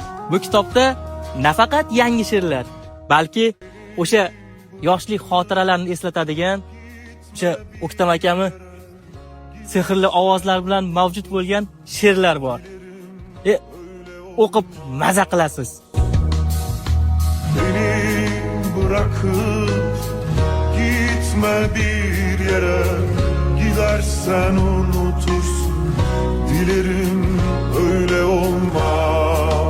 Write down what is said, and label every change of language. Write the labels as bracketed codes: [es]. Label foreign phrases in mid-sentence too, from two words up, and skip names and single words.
[uz] Bu kitobda nafaqat yangi she'rlar, balki o'sha yoshlik xotiralarni eslatadigan, o'sha O'ktam akami sehrli ovozlar bilan mavjud bo'lgan she'rlar bor. E, o'qib maza qilasiz. [tr] Beni bırakıp gitme bir yere, gidersen unutursun. Dilerim öyle olmaz.